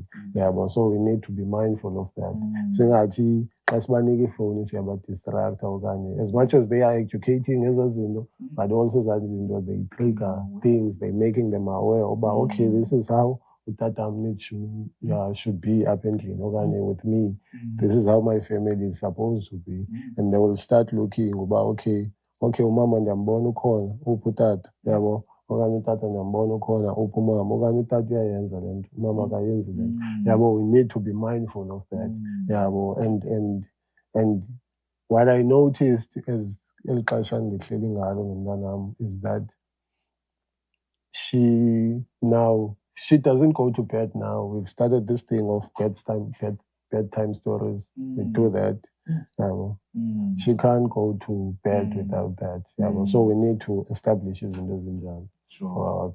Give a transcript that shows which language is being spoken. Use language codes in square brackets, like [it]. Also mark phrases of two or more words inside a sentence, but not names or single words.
[en] Yeah, but so we need to be mindful of that. As much as they are educating us, but also they trigger things, they're making them aware about okay, this is how that should be happening with me. This is how my family is supposed to be. And they will start looking about okay, [xh] umama ndiyambona ukhona uputata yabo okanye utata ndiyambona ukhona upumama okanye utata uyayenza le nto umama akayenzi le nto yabo. [en] We need to be mindful of that. Yabo. And what I noticed as [xh] eli xesha ndihleli ngalo nomntanam [en] is that she doesn't go to bed now. We've started this thing of bedtime stories. We do that. She can't go to bed without that. So we need to establish it for our kids.